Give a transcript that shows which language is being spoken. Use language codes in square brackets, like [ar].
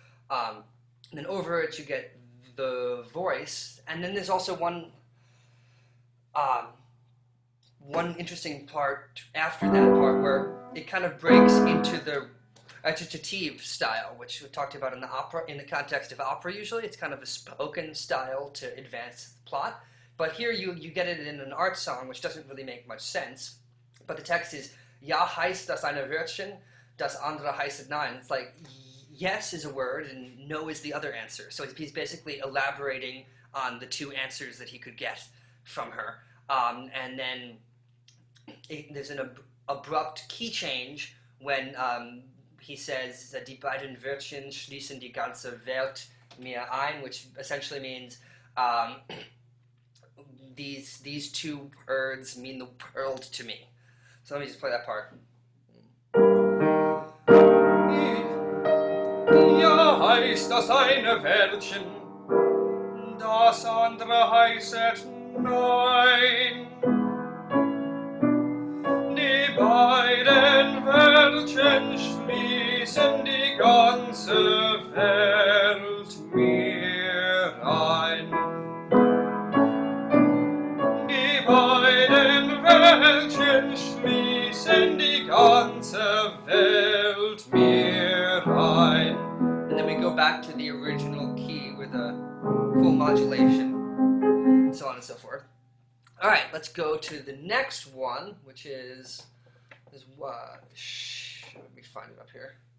[en] And then over it you get the voice, and then there's also one interesting part after that part where it kind of breaks into the recitative style, which we talked about in the opera, in the context of opera. Usually it's kind of a spoken style to advance the plot, but here you get it in an art song, which doesn't really make much sense. But the text is [de] "Ja heißt das eine Wörtchen, das andere heißt nein." [en] It's like yes is a word and no is the other answer. So he's basically elaborating on the two answers that he could get from her. And then there's an abrupt key change when he says, [de] "Die beiden Wörtchen schließen die ganze Welt mir ein," [en] which essentially means these two words mean the world to me. So let me just play that part. [de] Ja heißt das eine Wörtchen, das andere heißet Nein. Die beiden Wäldchen schließen die ganze Welt mir ein. Die beiden Wäldchen schließen die ganze Welt mir ein. [en] And then we go back to the original key with a cool modulation, and so on and so forth. All right, let's go to the next one, which is what? Let me find it up here.